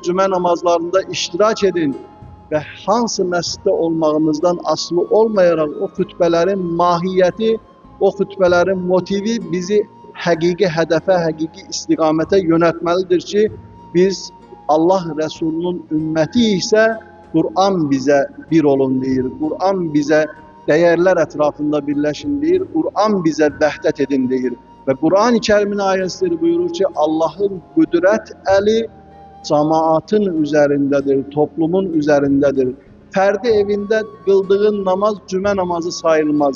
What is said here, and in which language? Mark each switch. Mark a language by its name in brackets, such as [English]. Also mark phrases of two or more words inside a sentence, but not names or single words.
[Azerbaijani] Cümə namazlarında iştirak edin. Və hansı məsciddə olmağımızdan asılı olmayaraq o xütbələrin mahiyyəti, o xütbələrin motivi bizi həqiqi hədəfə, həqiqi istiqamətə yönəltməlidir ki, biz Allah Resulünün ümməti isə Kur'an bizə bir olun deyir. [Turkish] Kur'an bizə değerler etrafında birleşin deyir. Kur'an bize [Azerbaijani] vəhdət edin deyir. [Turkish] Ve Kur'an-ı Kerim'in ayetleri buyurur ki, Allah'ın kudret eli cemaatın üzerindedir, toplumun üzerindedir. Ferdi evinde kıldığın namaz cümə namazı sayılmaz.